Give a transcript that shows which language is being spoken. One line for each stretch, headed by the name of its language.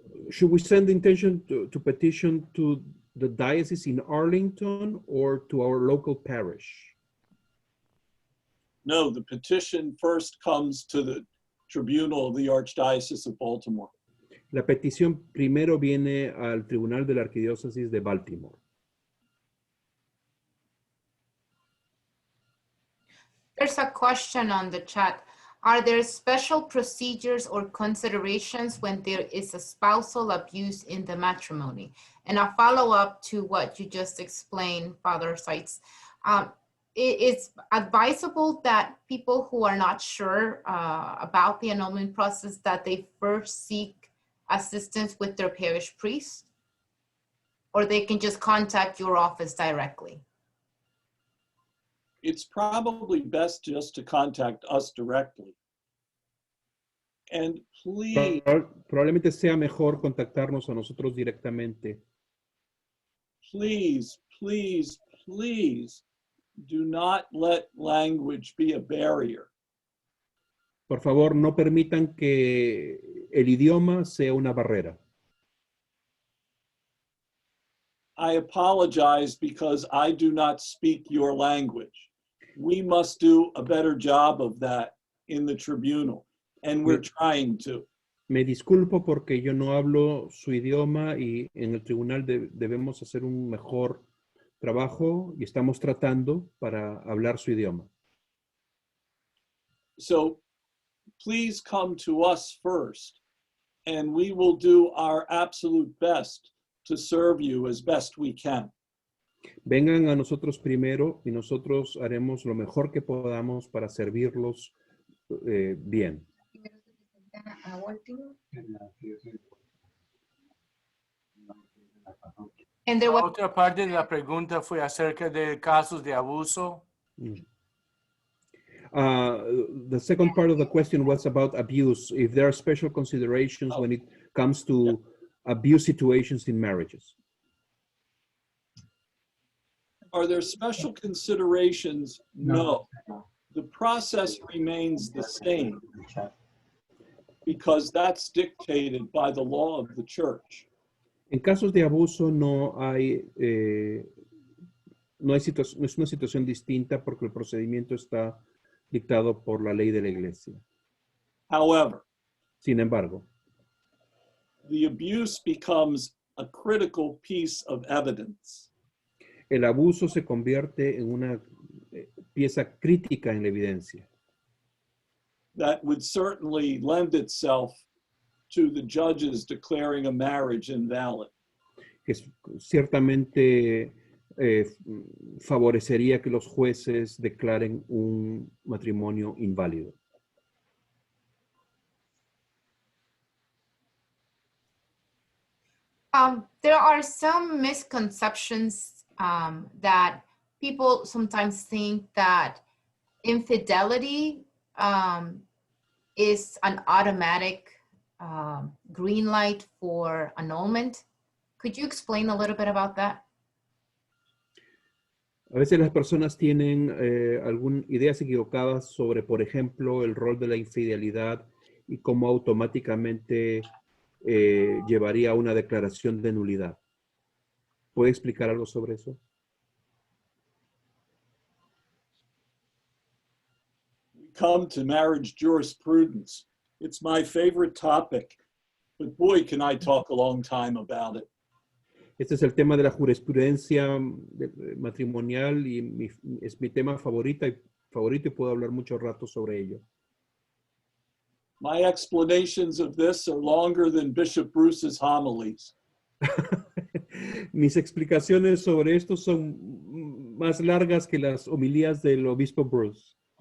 English: Should we send the intention to petition to the diocese in Arlington or to our local parish? No, the petition first comes to the Tribunal of the Archdiocese of Baltimore.
Spanish: La petición primero viene al Tribunal de la Arquidiócesis de Baltimore.
English: There's a question on the chat. Are there special procedures or considerations when there is a spousal abuse in the matrimony? And a follow-up to what you just explained, Father Seitz. It's advisable that people who are not sure about the annulment process, that they first seek assistance with their parish priest, or they can just contact your office directly? It's probably best just to contact us directly. And please,
Spanish: Probablemente sea mejor contactarnos a nosotros directamente.
English: please, please, please do not let language be a barrier.
Spanish: Por favor, no permitan que el idioma sea una barrera.
English: I apologize because I do not speak your language. We must do a better job of that in the tribunal, and we're trying to.
Spanish: Me disculpo porque yo no hablo su idioma y en el tribunal debemos hacer un mejor trabajo y estamos tratando para hablar su idioma.
English: So please come to us first, and we will do our absolute best to serve you as best we can.
Spanish: Vengan a nosotros primero y nosotros haremos lo mejor que podamos para servirlos bien.
English: And there
Spanish: La
English: was,
Spanish: otra parte de la pregunta fue acerca de casos de abuso.
English: The second part of the question was about abuse. If there are special considerations when it comes to abuse situations in marriages. Are there special considerations? No. The process remains the same because that's dictated by the law of the church.
Spanish: En casos de abuso no es una situación distinta porque el procedimiento está dictado por la ley de la iglesia.
English: However,
Spanish: Sin embargo,
English: the abuse becomes a critical piece of evidence.
Spanish: el abuso se convierte en una pieza crítica en la evidencia
English: That would certainly lend itself to the judges declaring a marriage invalid.
Spanish: que ciertamente favorecería que los jueces declaren un matrimonio inválido.
English: there are some misconceptions that people sometimes think that infidelity is an automatic green light for annulment. Could you explain a little bit about that?
Spanish: A veces las personas tienen ideas equivocadas sobre, por ejemplo, el rol de la infidelidad y cómo automáticamente llevaría a una declaración de nulidad. ¿Puede explicar algo sobre eso?
English: We come to marriage jurisprudence. It's my favorite topic, but boy, can I talk a long time about it.
Spanish: Este es el tema de la jurisprudencia matrimonial y es mi tema favorito y puedo hablar mucho rato sobre ello.
English: My explanations of this are longer than Bishop Bruce's homilies.
Spanish: Mis explicaciones sobre esto son más largas que las homilías del obispo Bruce.